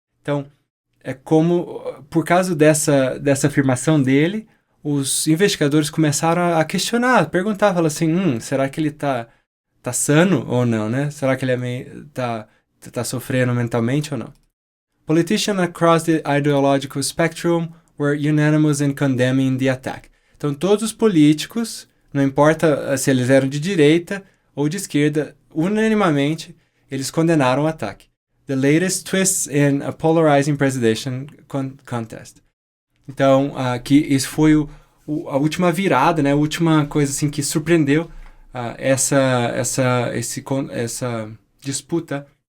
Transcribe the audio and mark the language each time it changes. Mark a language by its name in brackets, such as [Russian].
[Portuguese] Então, é como, por causa dessa afirmação dele, os investigadores começaram a questionar, a perguntar, falaram assim, será que ele tá sano ou não, né? Será que ele tá sofrendo mentalmente ou não? [English] Politicians across the ideological spectrum were unanimous in condemning the attack. [Portuguese] Então, todos os políticos, não importa se eles eram de direita ou de esquerda, unanimamente, eles condenaram o ataque. [English] The latest twists in a polarizing presidential contest. [Portuguese] Então, que isso foi a última virada, né? A última coisa assim que surpreendeu essa disputa